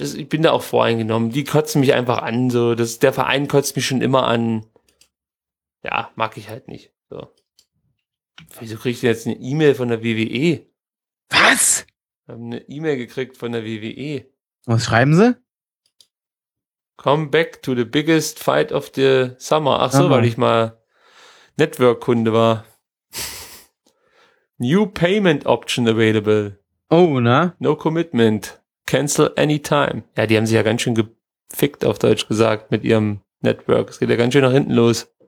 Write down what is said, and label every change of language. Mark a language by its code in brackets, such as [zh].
[de] Ich bin da auch voreingenommen. Die kotzen mich einfach an, so. Der Verein kotzt mich schon immer an. Ja, mag ich halt nicht, so. Wieso kriege ich denn jetzt eine E-Mail von der WWE? Was? Ich habe eine E-Mail gekriegt von der WWE. Was schreiben sie? [en] Come back to the biggest fight of the summer. [de] Ach so, weil ich mal Network-Kunde war. [en] New payment option available. [de] Oh, ne? [en] No commitment. Cancel anytime. [de] Ja, die haben sich ja ganz schön gefickt, auf Deutsch gesagt, mit ihrem Network. Es geht ja ganz schön nach hinten los.